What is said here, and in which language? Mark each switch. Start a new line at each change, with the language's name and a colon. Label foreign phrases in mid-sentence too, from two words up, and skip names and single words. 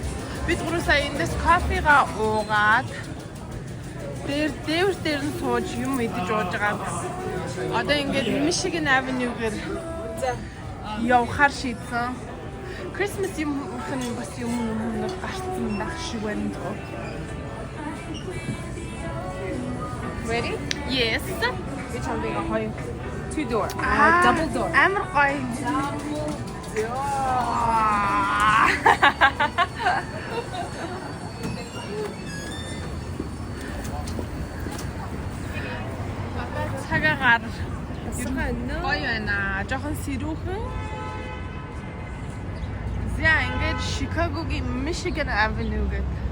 Mongolian: Бид гурав сая эндээс кофега уугаад дээр нь сууж юм идэж ууж байгаа. Одоо ингээд Michigan Avenue-гээр явахаар шийдсэн. Christmas юм хэн бас юм гарсан байх шиг байна доо.
English: Ready? Yes. Which one do you want? 2-door. Double door.
Mongolian: Амар гоё. Цагаагаар гоё байна. Жохон сэрүүхэн. За ингээд Chicago-гийн Michigan Avenue гэдэг.